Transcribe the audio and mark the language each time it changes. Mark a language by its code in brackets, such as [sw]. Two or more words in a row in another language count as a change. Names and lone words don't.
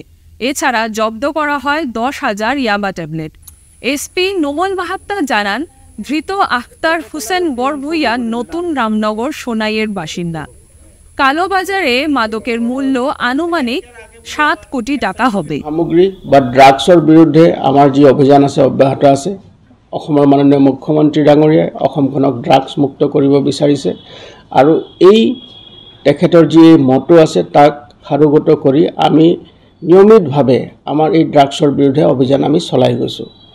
[bn] এছাড়া জব্দ করা হয় 10,000 ইয়াবা ট্যাবলেট। এসপি নোমল মাহাত্তা জানান, ধৃত আখতার হুসেন বরভুইয়া নতুন রামনগর সোনাইয়ের বাসিন্দা। কালোবাজারে মাদকের মূল্য আনুমানিক 7 কোটি টাকা হবে। [as] সামগ্ৰী বা ড্ৰাগছৰ বিৰুদ্ধে আমাৰ যি অভিযান আছে অব্যাহত আছে। অসমৰ মাননীয় মুখ্যমন্ত্ৰী ডাঙৰীয়াই অসমখনক ড্ৰাগছ মুক্ত কৰিব বিচাৰিছে আৰু এই তেখেতৰ যি মটো আছে তাক সাৰোগত কৰি আমি নিয়মিতভাৱে আমাৰ এই ড্ৰাগছৰ বিৰুদ্ধে অভিযান আমি চলাই গৈছোঁ।